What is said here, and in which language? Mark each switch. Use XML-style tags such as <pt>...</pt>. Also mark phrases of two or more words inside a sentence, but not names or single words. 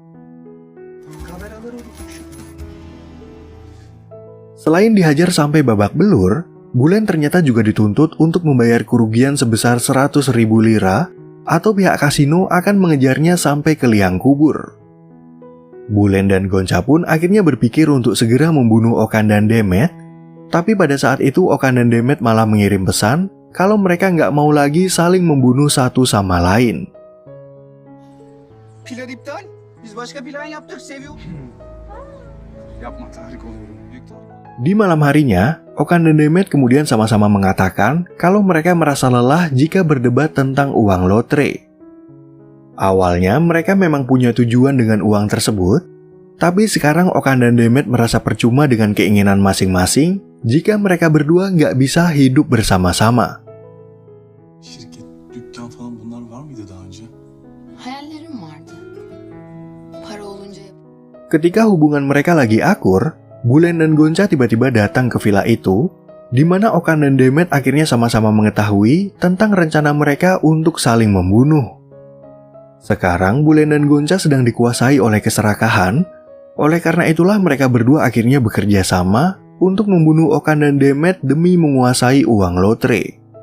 <id>Selain dihajar sampai babak belur, Bulen ternyata juga dituntut untuk membayar kerugian sebesar 100.000 lira atau pihak kasino akan mengejarnya sampai ke liang kubur. Bulen dan Gonca pun akhirnya berpikir untuk segera membunuh Okan dan Demet, tapi pada saat itu Okan dan Demet malah mengirim pesan kalau mereka nggak mau lagi saling membunuh satu sama lain.</id> <tr>Plan iptal. Biz başka plan yaptık, seviyor. Yapma, tahrik olurum. Büyük tahrik.</tr> <id>Di malam harinya, Okan dan Demet kemudian sama-sama mengatakan kalau mereka merasa lelah jika berdebat tentang uang lotre. Awalnya mereka memang punya tujuan dengan uang tersebut, tapi sekarang Okan dan Demet merasa percuma dengan keinginan masing-masing jika mereka berdua nggak bisa hidup bersama-sama.</id> <tr>Şirket, dükkan falan bunlar var mıydı daha önce? Hayallerim vardı. Para olunca</tr> <id>Ketika hubungan mereka lagi akur, Bulen dan Gonca tiba-tiba datang ke villa itu, di mana Okan dan Demet akhirnya sama-sama mengetahui tentang rencana mereka untuk saling membunuh. Sekarang Bulen dan Gonca sedang dikuasai oleh keserakahan, oleh karena itulah mereka berdua akhirnya bekerja sama untuk membunuh Okan dan Demet demi menguasai uang lotre.</id>